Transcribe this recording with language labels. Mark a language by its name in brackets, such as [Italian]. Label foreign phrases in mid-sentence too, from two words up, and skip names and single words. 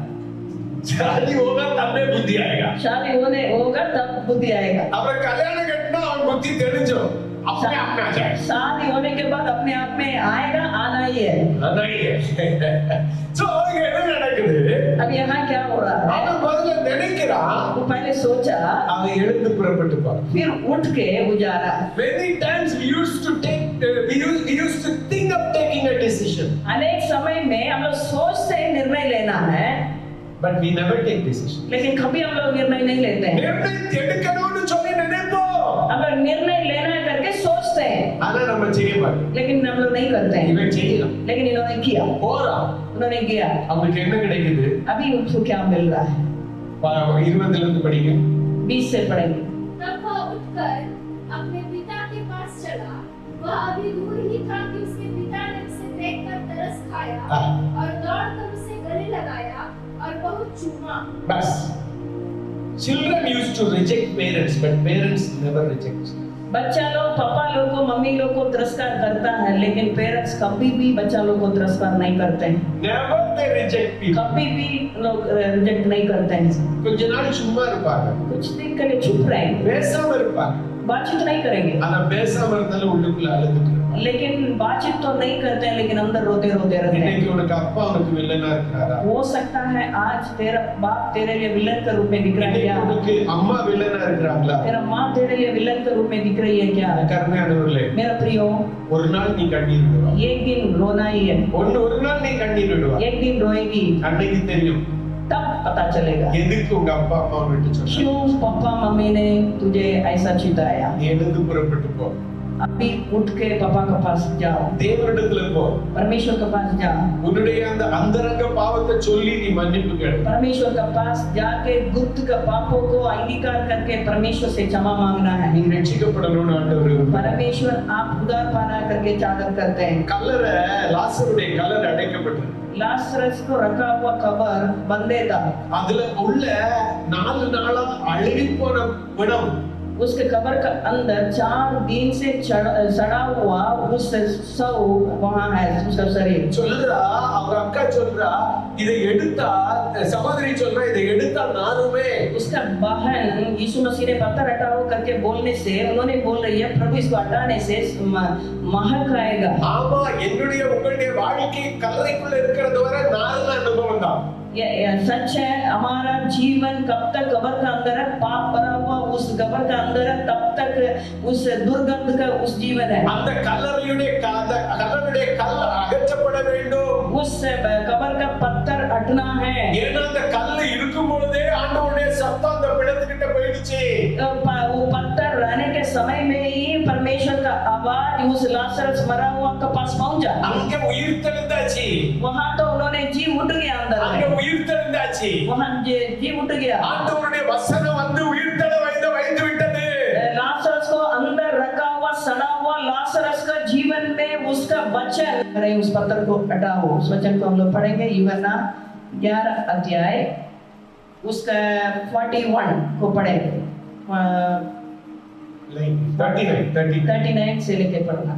[Hindi] शादी होगा तब में बुद्धि आएगा, शादी होने होगा तब बुद्धि आएगा। [Tamil] அப்புறம் கல்யாணம் கட்டினா அவன் புத்தி தெரிஞ்சிடும், [Hindi] अपने आप में आ जाए। शादी होने के बाद अपने आप में आएगा, आना ही है। नहीं है। [Tamil] So இங்க என்ன நடக்குது? [Hindi] अब यहाँ क्या हो रहा है, [Tamil] அவன் முதல்ல நினைக்கிறான், [Hindi] वो पहले सोचा [Tamil] அவன் எழுந்து புறப்பட்டு போறான். [Hindi] फिर उठ के उजारा। [English] Many times we used to think of taking a decision, [Hindi] अनेक समय में हम लोग सोचते हैं निर्णय लेना है, [English] but we never take decision. [Hindi] लेकिन कभी हम लोग निर्णय नहीं लेते हैं। [Tamil] निर्णय எடுக்கணும்னு சொல்லி நினைப்போம், [Hindi] अगर निर्णय लेना है करके सोचते हैं, [Tamil] ஆனா நம்ம செய்ய மாட்டோம். [Hindi] लेकिन हम लोग नहीं करते हैं। [Tamil] இவன் செய்யலாம், [Hindi] लेकिन इन्होंने किया, [Tamil] போறான், [Hindi] उन्होंने किया, [Tamil] அவனுக்கு என்ன கிடைக்குது? [Hindi] अभी उनको क्या मिल रहा है। [Tamil] 20 இருந்து படிங்க. [Hindi] 20 से पढ़ेंगे। तब वह उठकर अपने पिता के पास चला। वह अभी दूर ही था कि उसके पिता ने उसे देखकर तरस खाया और दौड़कर उसे गले लगाया और बहुत चूमा। [English] बस children used to reject parents, but parents never reject. [Hindi] बच्चा लोग पापा लोग को मम्मी लोग को तिरस्कार करता है, लेकिन पेरेंट्स कभी भी बच्चा लोग को तिरस्कार नहीं करते हैं, [English] Never they reject people. [Hindi] कभी भी लोग रिजेक्ट नहीं करते हैं। [Tamil] கொஞ்ச நாள் சும்மா இருப்பாங்க, [Hindi] कुछ दिन के लिए चुप रहेंगे, [Tamil] பேசாம இருப்பாங்க, [Hindi] बातचीत नहीं करेंगे, [Tamil] ஆனா பேசாம இருந்தாலும் உள்ளுக்குள்ள அழுதுட்டு. [Hindi] लेकिन बातचीत तो नहीं करते हैं, लेकिन अंदर रोते रोते रहते हैं। [Tamil] இன்னைக்கு உனக்கு அப்பா உனக்கு வில்லனா இருக்காரா? [Hindi] हो सकता है आज तेरा बाप तेरे लिए विलन के रूप में दिख रहा है [Tamil] இன்னைக்கு [Hindi] क्या, [Tamil] உனக்கு அம்மா வில்லனா இருக்காங்களா? [Hindi] तेरा माँ तेरे लिए विलन के रूप में दिख रही है क्या। [Tamil] கருணையானவர்களே, [Hindi] मेरा प्रियो, [Tamil] ஒரு நாள் நீ கண்ணீர் விடுவா, [Hindi] एक दिन रोना ही है, [Tamil] ஒரு நாள் நீ கண்ணீர் விடுவா, [Hindi] एक दिन रोएगी, [Tamil] அன்னைக்கு தெரியும் [Hindi] तब पता चलेगा [Tamil] எதுக்கு உங்க அப்பா அம்மா விட்டு சொன்னாங்க. [Hindi] क्यों पापा मम्मी ने तुझे ऐसा चिताया। [Tamil] நீ எழுந்து புறப்பட்டு போ, [Hindi] अभी उठ के पापा के पास जाओ, [Tamil] தேவனிடத்துல போ, [Hindi] परमेश्वर के पास जाओ, [Tamil] உன்னுடைய அந்த அந்தரங்க பாவத்தை சொல்லி நீ மன்னிப்பு கேளு. [Hindi] परमेश्वर के पास जाके गुप्त के पापों को अंगीकार करके परमेश्वर से क्षमा मांगना है। [Tamil] நீ ரட்சிக்கப்படணும்னு ஆண்டவர் விரும்புகிறார். [Hindi] परमेश्वर आप उद्धार पाना करके चादर करते हैं। [Tamil] கல்லறை லாசருடைய கல்லறை அடைக்கப்பட்டது, [Hindi] लासरस को रखा हुआ कबर बंदे था, [Tamil] அதுல உள்ள 4 நாளா அழுகி போன பிணம், [Hindi] उसके कबर का अंदर 4 दिन से सड़ा हुआ उस शव वहां है, उसका शरीर। [Tamil] சொல்லுறா அவங்க அக்கா சொல்றா, இதை எடுத்தா சகோதரி சொல்றா, இதை எடுத்தா நானுமே. [Hindi] उसका बहन यीशु मसीह ने पत्थर हटाओ करके बोलने से उन्होंने बोल रही है प्रभु इसको हटाने से महक आएगा। [Tamil] ஆமா, என்னுடைய உங்களுடைய வாழ்க்கை கல்லறைக்குள்ள இருக்கிறது வரை நார்ம அனுபவம் தான். [Hindi] ये सच है, हमारा जीवन कब तक कबर का अंदर है, पाप भरा हुआ उस कबर का अंदर है, तब तक उस दुर्गंध का उस जीवन है। [Tamil] அந்த கல்லறையுடைய கல் அகற்றப்பட வேண்டும். [Hindi] उस कबर का पत्थर हटना है। [Tamil] ஏன்னா அந்த கல்லு இருக்கும் பொழுதே ஆண்டவருடைய சத்தம் அந்த பிணத்துக்கிட்ட போயிடுச்சு. [Hindi] वो पत्थर रहने के समय में ही परमेश्वर का आवाज उस लाजरस मरा हुआ के पास पहुंचा। [Tamil] அங்க உயிர் தெழுந்தாச்சு. [Hindi] वहां तो उन्होंने जी उठ गया अंदर [Tamil] அங்க [Hindi] में, [Tamil] உயிர் தெழுந்தாச்சு. [Hindi] वहां जी उठ गया। [Tamil] ஆண்டவருடைய வசனம் வந்து உயிர் தெழ வைத்து விட்டது. [Hindi] लाजरस को अंदर रखा हुआ सड़ा हुआ लाजरस का जीवन में उसका वचन, अरे उस पत्थर को हटाओ। उस वचन को हम लोग पढ़ेंगे यूहन्ना 11 अध्याय उसका 41 को पढ़ेंगे। 39 से लेके पढ़ना।